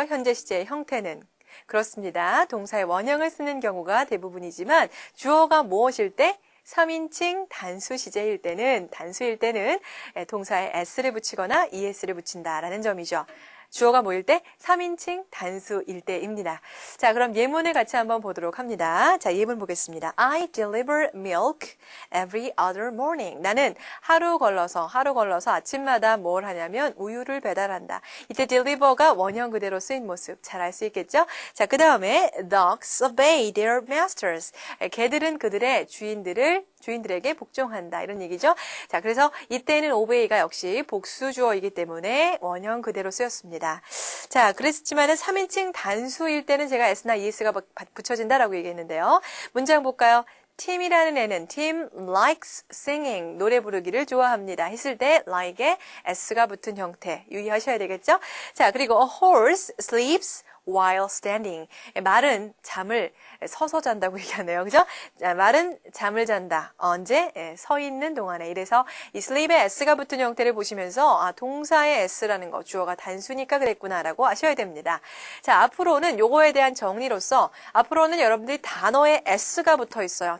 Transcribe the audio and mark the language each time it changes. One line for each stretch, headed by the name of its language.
Korean: 현재 시제의 형태는 그렇습니다. 동사의 원형을 쓰는 경우가 대부분이지만 주어가 무엇일 때? 3인칭 단수 시제일 때는 동사에 s를 붙이거나 es를 붙인다라는 점이죠. 주어가 뭐일 때? 3인칭 단수일 때입니다. 자, 그럼 예문을 같이 한번 보도록 합니다. 자, 예문 보겠습니다.
English: I deliver milk every other morning.
Korean: 나는 하루 걸러서 아침마다 뭘 하냐면 우유를 배달한다. 이때 deliver가 원형 그대로 쓰인 모습 잘 알 수 있겠죠? 자, 그 다음에
English: dogs obey their masters.
Korean: 개들은 그들의 주인들에게 복종한다. 이런 얘기죠. 자, 그래서 이때는 obey가 역시 복수 주어이기 때문에 원형 그대로 쓰였습니다. 자, 그랬지만은 3인칭 단수일 때는 제가 s나 es가 붙여진다라고 얘기했는데요. 문장 볼까요? 팀이라는 애는 팀
English: likes singing
Korean: 노래 부르기를 좋아합니다 했을 때 like에 s가 붙은 형태 유의하셔야 되겠죠? 자, 그리고
English: a horse sleeps while standing.
Korean: 말은 잠을 서서 잔다고 얘기하네요. 그죠? 자, 말은 잠을 잔다. 언제? 서 있는 동안에. 이래서 이 sleep에 s가 붙은 형태를 보시면서 동사의 s라는 거 주어가 단수니까 그랬구나라고 아셔야 됩니다. 자, 앞으로는 요거에 대한 정리로서 앞으로는 여러분들이 단어에 s가 붙어 있어요.